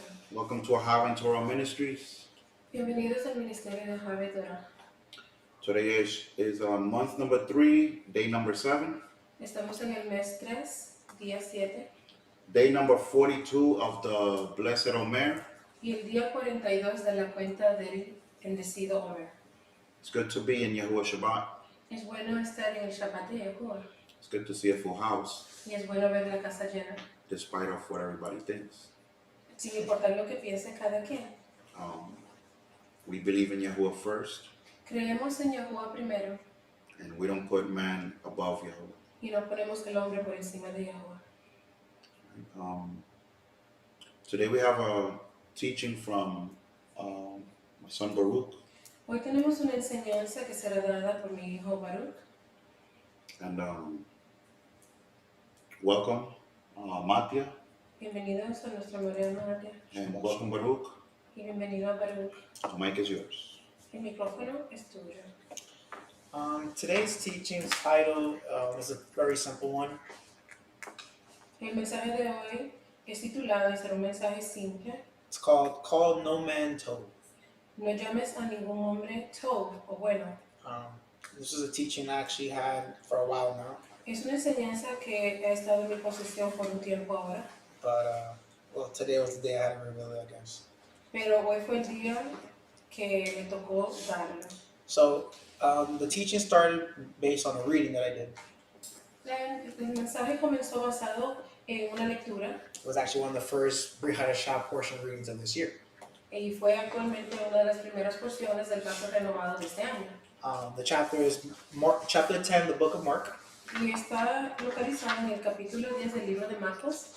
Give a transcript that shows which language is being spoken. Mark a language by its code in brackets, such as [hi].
[en] Welcome to Ahava Torah Ministries. [es] Bienvenidos al Ministerio de Ahava Torah. [en] Today is month number 3, day number 7. [es] Estamos en el mes 3, día 7. [en] Day number 42 of the Blessed Omer. [es] Y el día 42 de la cuenta del bendecido Omer. [en] It's good to be in Yahuwah Shabbat. [es] Es bueno estar en el Shabbat de Yahuwah. [en] It's good to see a full house, [es] Y es bueno ver la casa llena. [en] despite of what everybody thinks. [es] Sin importar lo que piense cada quien. [en] We believe in Yahuwah first, [es] Creemos en Yahuwah primero. [en] and we don't put man above Yahuwah. [es] Y no ponemos el hombre por encima de Yahuwah. [en] Today we have a teaching from my son Baruch, [es] Hoy tenemos una enseñanza que será dada por mi hijo Baruch. [en] and welcome Mattia, [es] Bienvenidos a nuestra Mariana Matia. [en] and welcome Baruch. [es] Y bienvenido a Baruch. [en] The mic is yours. [es] El micrófono es tuyo. [en] Today's teaching title is a very simple one. [es] El mensaje de hoy es titulado y será un mensaje simple. [en] It's called No Man Tov. [es] No llames a ningún hombre Tov o bueno. [en] This is a teaching I actually had for a while now, [es] Es una enseñanza que ha estado en mi posesión por un tiempo ahora, [en] but well, today was the day I had to reveal it, I guess. [es] pero hoy fue el día que me tocó darlo. [en] So the teaching started based on a reading that I did. [es] El mensaje comenzó basado en una lectura [en] It was actually one of the first Brit portion readings of this year. [es] y fue actualmente una de las primeras porciones del pacto renovado de este año. [en] The chapter is chapter 10, the book of Mark. [es] Y está localizado en el capítulo 10 del libro de Marcos